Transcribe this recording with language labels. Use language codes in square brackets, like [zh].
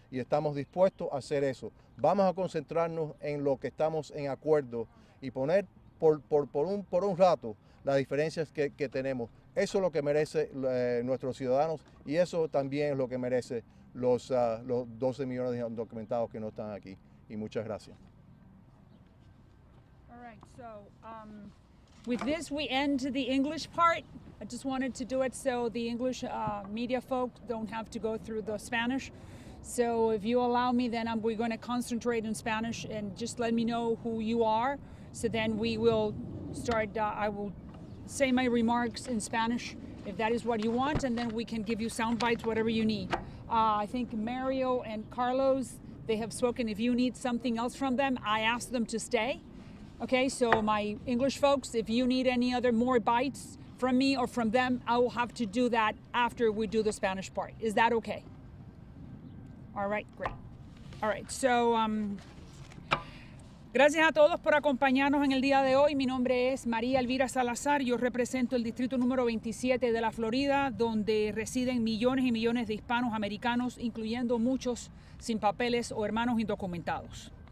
[es] Y estamos dispuestos a hacer eso. Vamos a concentrarnos en lo que estamos en acuerdo y poner por un rato las diferencias que tenemos. Eso es lo que merecen nuestros ciudadanos y eso también es lo que merece los 12 millones de indocumentados que no están aquí. Y muchas gracias. [en] All right, so with this we end the English part. I just wanted to do it so the English media folk don't have to go through the Spanish. So if you allow me, then we're going to concentrate in Spanish and just let me know who you are. So then we will start, I will say my remarks in Spanish if that is what you want, and then we can give you sound bites, whatever you need. I think Mario and Carlos, they have spoken. If you need something else from them, I asked them to stay. Okay, so my English folks, if you need any other more bites from me or from them, I will have to do that after we do the Spanish part. Is that okay? All right, great. All right, so [es] gracias a todos por acompañarnos en el día de hoy. Mi nombre es María Elvira Salazar. Yo represento el distrito número 27 de la Florida, donde residen millones y millones de hispanos americanos, incluyendo muchos sin papeles o hermanos indocumentados.